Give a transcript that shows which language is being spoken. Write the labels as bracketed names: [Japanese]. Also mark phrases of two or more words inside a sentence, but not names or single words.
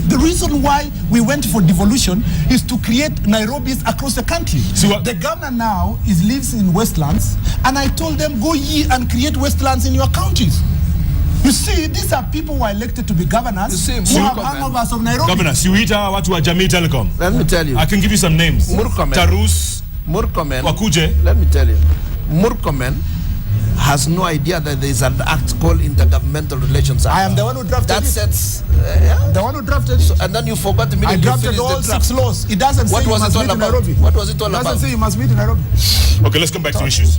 [English] The reason why we went for devolution is to create Nairobis across the country. The governor now lives in Westlands, and I told them, go ye and create Westlands in your counties. You see, these are people who are elected to be governors who have hangovers of Nairobi. Governor, Siwita, [Swahili] watu wa [English] Jamii Telecom. Let me tell you. I can give you some names. Murkomen. Tarus. Murkomen. Wakuje. Let me tell you. Murkomen has no idea that there is an act called Intergovernmental Relations Act. I am the one who drafted that it. Sets, the one who drafted it. So, and then you forgot immediately. I drafted all 6 laws. It doesn't say you must meet in Nairobi. What was it all about? It doesn't say you must meet in Nairobi. Okay, let's come back to issues.